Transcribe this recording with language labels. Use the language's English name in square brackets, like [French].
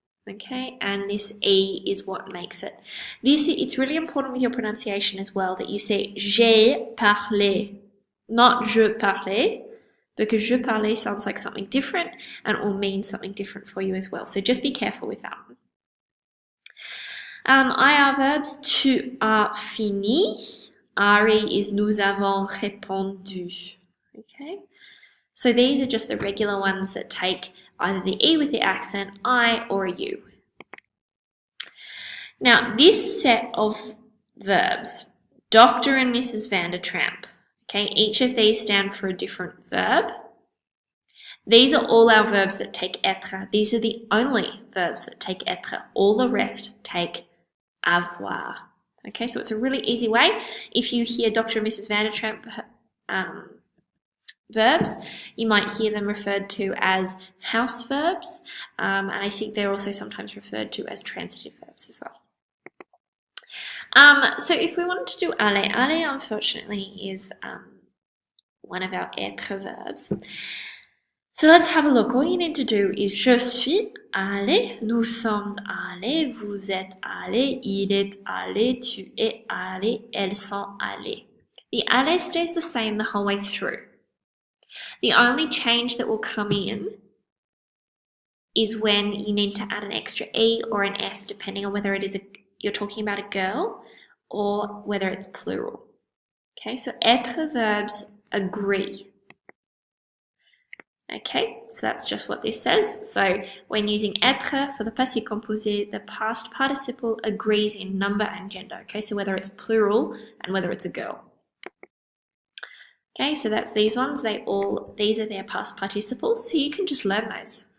[English] Okay, and this E is what makes it. It's really important with your pronunciation as well that you say [French] j'ai parlé, [English] not [French] je parlais, [English] because [French] je parlais [English] sounds like something different and it will mean something different for you as well. So just be careful with that. IR verbs, [French] tu as fini. [English] RE is [French] nous avons répondu. [English] Okay, so these are just the regular ones that take either the E with the accent, I, or a U. Now, this set of verbs Dr. and Mrs. Vandertramp. Okay, each of these stand for a different verb. These are all our verbs that take être. These are the only verbs that take être. All the rest take avoir. Okay, so it's a really easy way. If you hear Dr. and Mrs. Vandertramp verbs, you might hear them referred to as house verbs, and I think they're also sometimes referred to as transitive verbs as well. So if we wanted to do aller, aller unfortunately is one of our être verbs. So let's have a look. All you need to do is [French] je suis allé, nous sommes allés, vous êtes allés, il est allé, tu es allé, elles sont allées. [English] The aller stays the same the whole way through. The only change that will come in is when you need to add an extra E or an S, depending on whether it is you're talking about a girl or whether it's plural. Okay, so être verbs agree. Okay, so that's just what this says. So when using être for the passé composé, the past participle agrees in number and gender. Okay, so whether it's plural and whether it's a girl. Okay, so that's these ones. These are their past participles, so you can just learn those.